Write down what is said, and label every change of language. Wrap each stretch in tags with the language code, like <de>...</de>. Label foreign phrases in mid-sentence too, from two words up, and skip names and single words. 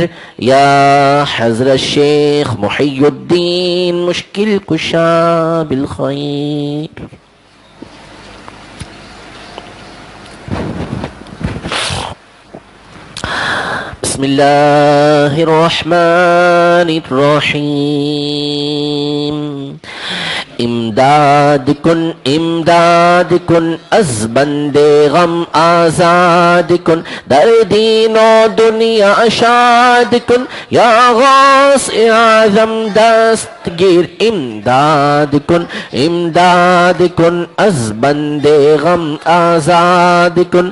<fa>یا حضرت شیخ محی الدین مشکل کشا بالخیر.</fa> <ar>بسم اللہ الرحمن الرحیم.</ar> <fa>امداد کن از بندے غم آزاد کن. در دین و دنیا شاد کن یا غوث اعظم دستگیر. امداد کن از بندے غم آزاد کن.</fa>